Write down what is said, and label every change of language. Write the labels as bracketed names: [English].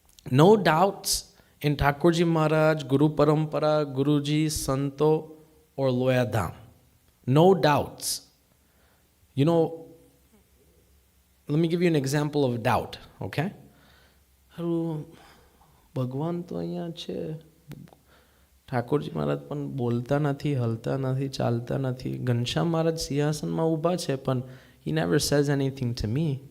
[English] No doubts in Thakurji Maharaj, Guru Parampara, Guruji, Santo, or Loyadham. No doubts. You know, let me give you an example of doubt, okay? [Gujarati] Bhagwan to અહીંયા છે. ઠાકોરજી મહારાજ પણ બોલતા નથી, હલતા નથી, ચાલતા નથી. ઘનશ્યામ મહારાજ સિંહાસનમાં ઊભા છે, પણ [English] he never says anything to me.